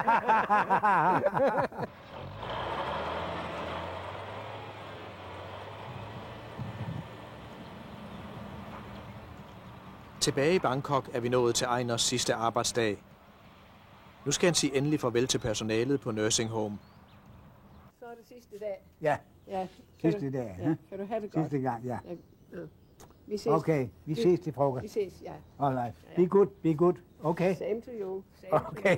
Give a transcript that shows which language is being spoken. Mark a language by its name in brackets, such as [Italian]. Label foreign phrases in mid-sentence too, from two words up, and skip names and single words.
[Danish] Tilbage i Bangkok er vi nået til Einars sidste arbejdsdag. Nu skal han sige endelig farvel til personalet på [English] nursing home. [Danish] Så er det sidste dag. Ja, ja. Sidste dag. Ja. Kan du have det godt? Sidste gang, ja. Vi ses. Okay, vi ses til frokost. Vi ses, ja. [English] All right. Be good, be good. Okay. Same to you. Same okay.